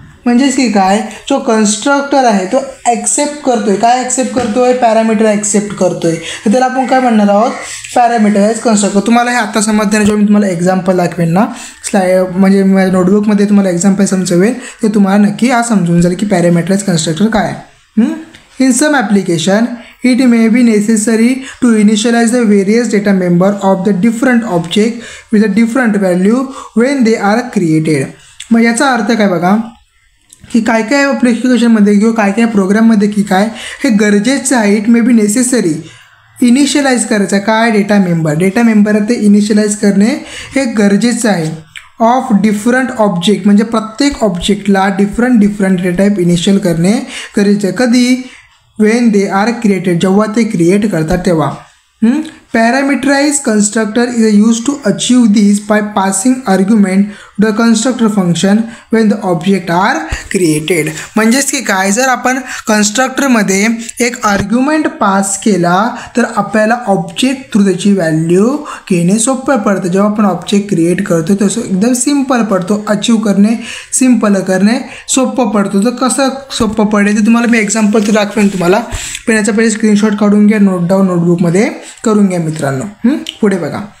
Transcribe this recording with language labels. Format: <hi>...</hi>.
<mr>म्हणजेच की काय, जो कन्स्ट्रक्टर आहे तो ॲक्सेप्ट करतोय. काय ॲक्सेप्ट करतोय, पॅरामीटर ॲक्सेप्ट करतोय. तर त्याला आपण काय म्हणणार आहोत, पॅरामीटराइज कन्स्ट्रक्टर. तुम्हाला हे आता समजताना जेव्हा मी तुम्हाला एक्झाम्पल दाखवेन ना म्हणजे माझ्या नोटबुकमध्ये तुम्हाला एक्झाम्पल समजवेल ते तुम्हाला नक्की हा समजून जाईल की पॅरामीटराइज कन्स्ट्रक्टर काय आहे.</mr> <en>In some application it may be necessary to initialize the various data member of the different object with a different value when they are created.</en> <mr>मग याचा अर्थ काय बघा की काय काय ॲप्लिकेशनमध्ये किंवा काय काय प्रोग्राममध्ये की काय हे गरजेचं आहे.</mr> <en>it may be necessary</en> <mr>initialise करायचं काय, डेटा मेंबर ते इनिशियलाइज करणे हे गरजेचं आहे.</mr> <en>of different object</en> <mr>म्हणजे प्रत्येक ऑब्जेक्टला डिफरंट डेटा टाईप इनिशियल करणे गरजेचं आहे. कधी,</mr> <en>when they are created,</en> <mr>जेव्हा ते क्रिएट करतात तेव्हा.</mr> <en>Parameterize constructor is use to achieve this by passing argument the constructor function when the object are created.</en> <mr>म्हणजेच की काय, जर आपण कन्स्ट्रक्टरमध्ये एक आर्ग्युमेंट पास केला तर आपल्याला ऑब्जेक्ट थ्रू त्याची व्हॅल्यू घेणे सोपं पडतं. जेव्हा आपण ऑब्जेक्ट क्रिएट करतो तसं एकदम सिम्पल पडतो. अचीव करणे, सिम्पल करणे सोपं पडतो. तर कसं सोपं पडेल ते तुम्हाला मी एक्झाम्पल तर दाखवेन तुम्हाला. पण याचा पहिले स्क्रीनशॉट काढून घ्या, नोट डाऊन नोटबुकमध्ये करून घ्या मित्रांनो. पुढे बघा,</mr>